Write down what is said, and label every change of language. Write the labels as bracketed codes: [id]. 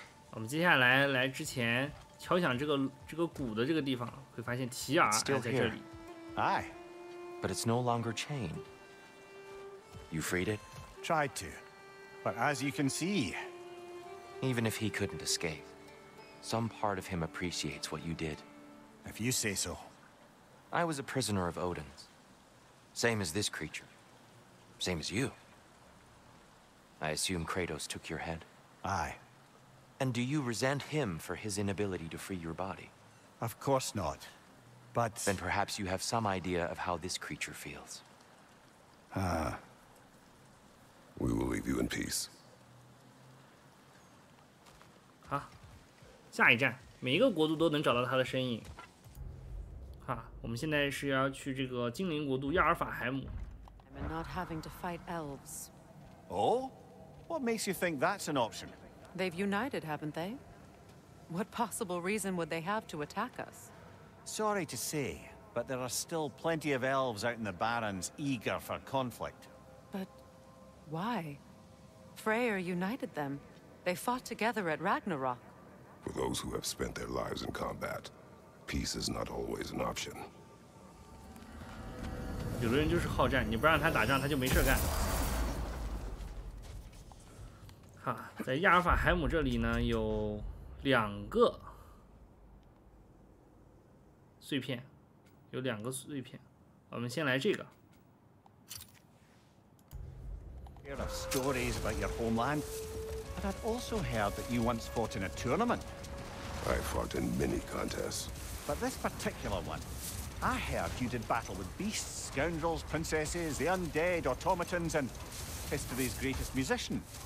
[zh] 我们接下来之前敲响这个鼓的这个地方，会发现提尔还在这里。 [en] Aye. But it's no longer chained. You freed it? Tried to. But as you can see... Even if he couldn't escape, some part of him appreciates what you did. If you say so. I was a prisoner of Odin's. Same as this creature. Same as you. I assume Kratos took your head? Aye. And do you resent him for his inability to free your body? Of course not. But... Then perhaps you have some idea of how this creature feels. We will leave you in peace. [zh] 好，下一站，每一个国度都能找到他的身影。好，我们现在是要去这个精灵国度亚尔法海姆。 [en] And not having to fight elves. Oh? What makes you think that's an option? They've united, haven't they? What possible reason would they have to attack us? Sorry to say, but there are still plenty of elves out in the Barrens eager for conflict. But why? Freyr united them. They fought together at Ragnarök. For those who have spent their lives in combat, peace is not always an option. [zh] 有的人就是好战，你不让他打仗，他就没事干。好，在亚尔法海姆这里呢，有2个碎片，有2个碎片。我们先来这个。 [en] Heard of stories about your homeland, but I'd also heard that you once fought in a tournament. I fought in many contests. But this particular one, I heard you did battle with beasts, scoundrels, princesses, the undead, automatons, and history's greatest musician.